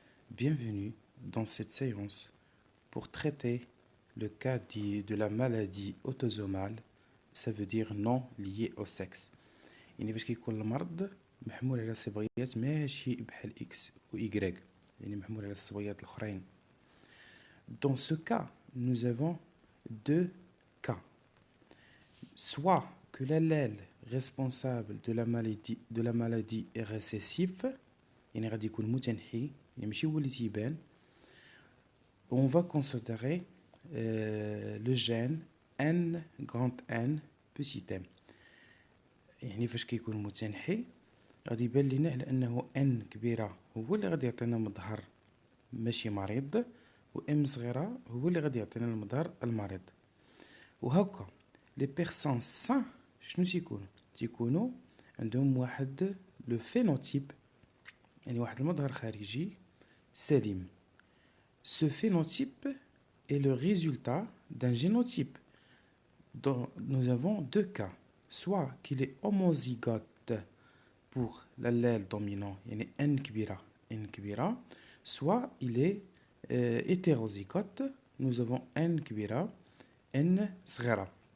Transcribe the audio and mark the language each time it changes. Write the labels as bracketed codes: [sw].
[fr] Bienvenue dans cette séance pour traiter le cas de la maladie autosomale, ça veut dire non liée au sexe. [ar] يعني باش كيكون المرض محمول على صبغيات ماشي بحال X ou Y، يعني محمول على الصبغيات الأخرين. [fr] Dans ce cas, nous avons deux cas. Soit que l'allèle responsable de la maladie est récessif، [ar] يعني غادي يكون متنحي، يعني ماشي هو اللي تيبان. [fr] On va considérer le gène N grand N petit m. [ar] يعني فاش كيكون متنحي غادي يبان لنا على انه N كبيرة هو اللي غادي يعطينا مظهر ماشي مريض، و M صغيرة هو اللي غادي يعطينا المظهر المريض. وهكا لي بيرسون سان شنو تيكونوا عندهم واحد لو فينوتيب، يعني واحد المظهر خارجي سليم. [fr] Ce phénotype est le résultat d'un génotype dont nous avons deux cas. Soit qu'il est homozygote pour l'allèle dominant, [ar] يعني N كبيرة, [fr] soit il est hétérozygote, nous avons N كبيرة, N صغيرة.